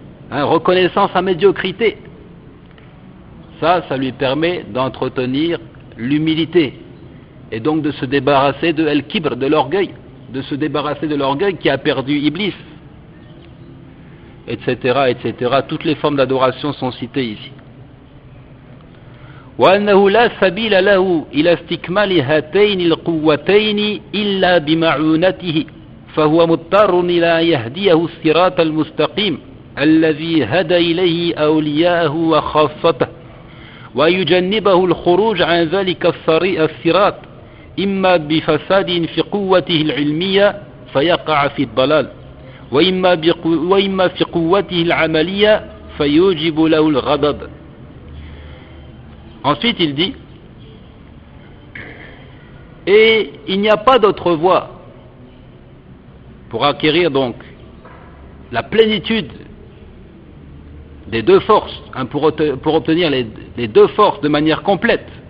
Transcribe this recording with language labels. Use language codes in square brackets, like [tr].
[fr] Reconnaissant sa médiocrité. Ça lui permet d'entretenir l'humilité. Et donc de se débarrasser de el-kibr, de l'orgueil. De se débarrasser de l'orgueil qui a perdu Iblis. Etc., etc. Toutes les formes d'adoration sont citées ici. [ar] وأنه لا سبيل له إلى استكمال هاتين القوتين إلا بمعونته فهو مضطر إلى يهديه الصراط المستقيم الذي هدى إليه أولياءه وخاصته ويجنبه الخروج عن ذلك الصراط إما بفساد في قوته العلمية فيقع في الضلال وإما في قوته العملية فيوجب له الغضب. [fr] Ensuite, il dit, et il n'y a pas d'autre voie pour acquérir donc la plénitude des deux forces, pour obtenir les deux forces de manière complète.